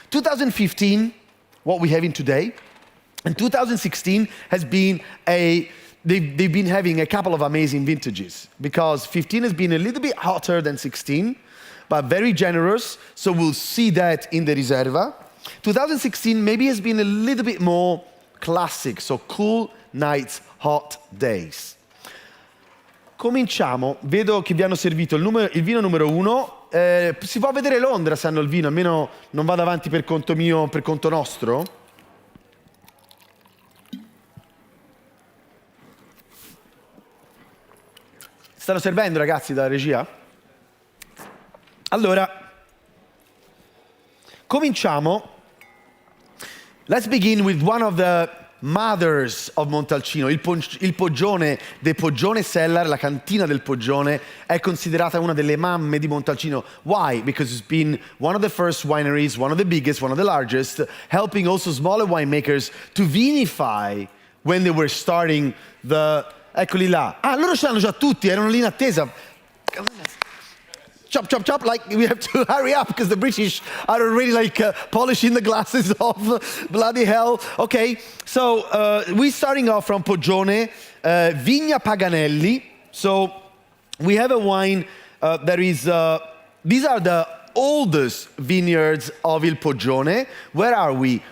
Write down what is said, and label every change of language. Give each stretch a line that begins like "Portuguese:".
English: 2015, what we have in today, and 2016 has been they've been having a couple of amazing vintages, because 15 has been a little bit hotter than 16, but very generous, so we'll see that in the Riserva. 2016 maybe has been a little bit more classic, so cool nights, hot days.
Italian: Cominciamo, vedo che vi hanno servito il vino numero 1. Si può vedere Londra se hanno il vino, almeno non vado avanti per conto mio, per conto nostro. Stanno servendo ragazzi dalla regia? Allora, cominciamo.
English: Let's begin with one of the mothers of Montalcino.
Italian: Il Poggione,
English: the Poggione Cellar,
Italian: la cantina del Poggione, è considerata una delle mamme di Montalcino.
English: Why? Because it's been one of the first wineries, one of the biggest, one of the largest, helping also smaller winemakers to vinify when they were starting the...
Italian: Eccoli là. Ah, loro ce l'hanno già tutti, erano lì in attesa.
English: Chop, chop, chop, like we have to hurry up because the British are already like polishing the glasses off. Bloody hell. Okay, so we're starting off from Poggione, Vigna Paganelli. So we have a wine that is, these are the oldest vineyards of Il Poggione. Where are we?